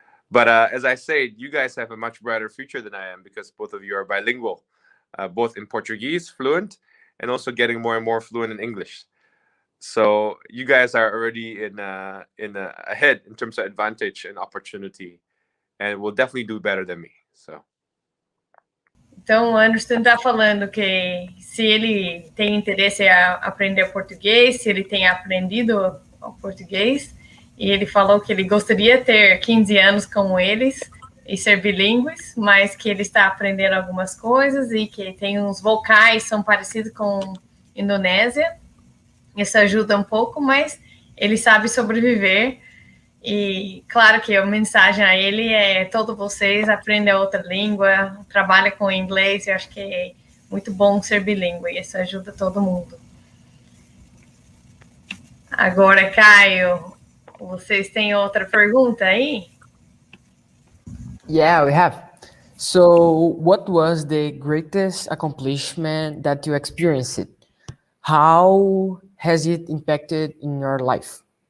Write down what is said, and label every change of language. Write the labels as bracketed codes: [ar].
[en] But as I say, you guys have a much brighter future than I am, because both of you are bilingual, both in Portuguese, fluent, and also getting more and more fluent in English. So you guys are already ahead in terms of advantage and opportunity, and will definitely do better than me. So. [pt] Então, o Anderson está falando que se ele tem interesse em aprender português, se ele tem aprendido o português, e ele falou que ele gostaria de ter 15 anos como eles e ser bilíngues, mas que ele está aprendendo algumas coisas e que tem uns vocais são parecidos com Indonésia. Isso ajuda um pouco, mas ele sabe sobreviver. E claro que a mensagem a ele é: todos vocês aprendem outra língua, trabalhem com inglês. Eu acho que é muito bom ser bilíngue, isso ajuda todo mundo. Agora, Caio, vocês têm outra pergunta aí? [en] Yeah, we have. So, what was the greatest accomplishment that you experienced? How has it impacted in your life?